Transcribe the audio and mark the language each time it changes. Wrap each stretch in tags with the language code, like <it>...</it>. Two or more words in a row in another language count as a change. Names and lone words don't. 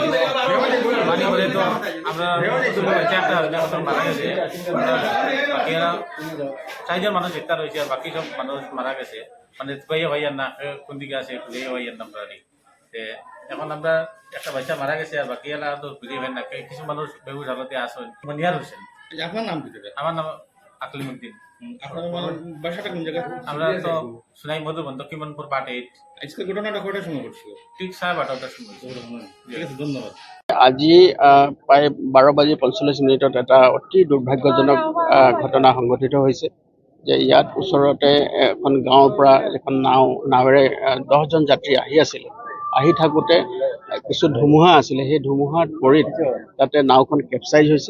<bn>দিচ্ছি পানি হলে তো আমরা একটা মারা গেছে বাকি এরা 4 জন মানুষ গ্রেপ্তার হয়েছে আর বাকি সব মানুষ মারা গেছে মানে খুঁজে ভাইয়ার না কোন দিকে আছে খুঁজে ভাইয়ার নাম এখন আমরা একটা বাচ্চা মারা গেছে আর বাকি এলা তো খুঁজে ভাই না কিছু মানুষ বেহুশ হালতে আসেন মনিয়ার হোসেন। আপনার নাম কি? আমার নাম আকলিমুদ্দিন। আপনার বাসাটা কোন জায়গায়? আমরা তো সোনাই মধুবন দক্ষিণপুর পার্ট 8। আজকে ঘটনাটা কটার সময় ঘটছিল? ঠিক 8:30টার সময়। ঠিক আছে, ধন্যবাদ।</bn> <as>আজি প্ৰায় 12:45 এটা অতি দুৰ্ভাগ্যজনক ঘটনা সংঘটিত হৈছে যে ইয়াত ওচৰতে এখন গাঁৱৰ পৰা এখন নাৱেৰে 10জন যাত্ৰী আহি থাকোঁতে কিছু ধুমুহা আছিলে, সেই ধুমুহাত পৰি তাতে নাওখন কেপচাইজ হৈছে।</as>